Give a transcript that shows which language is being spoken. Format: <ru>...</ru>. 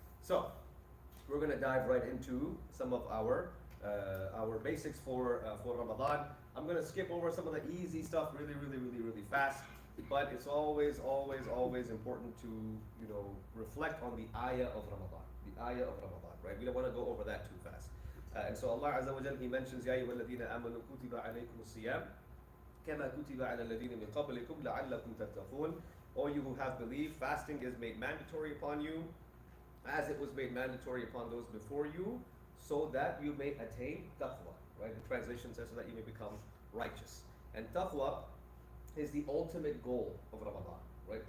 <en>So we're going to dive right into some of our basics for Ramadan. I'm going to skip over some of the easy stuff really fast. But it's always important to reflect on the ayah of Ramadan. The ayah of Ramadan, right? We don't want to go over that too fast. And so Allah Azza wa Jal, He mentions,</en> <ar>يَا أَيُّهَا الَّذِينَ آمَنُوا كُتِبَ عَلَيْكُمُ الصِّيَامُ كَمَا كُتِبَ عَلَى الَّذِينَ مِنْ قَبْلِكُمْ لَعَلَّكُمْ تَتَّقُونَ.</ar> <en>O you who have believed, fasting is made mandatory upon you, as it was made mandatory upon those before you, so that you may attain taqwa. Right? The translation says so that you may become righteous. And taqwa is the ultimate goal of Ramadan. Right?</en>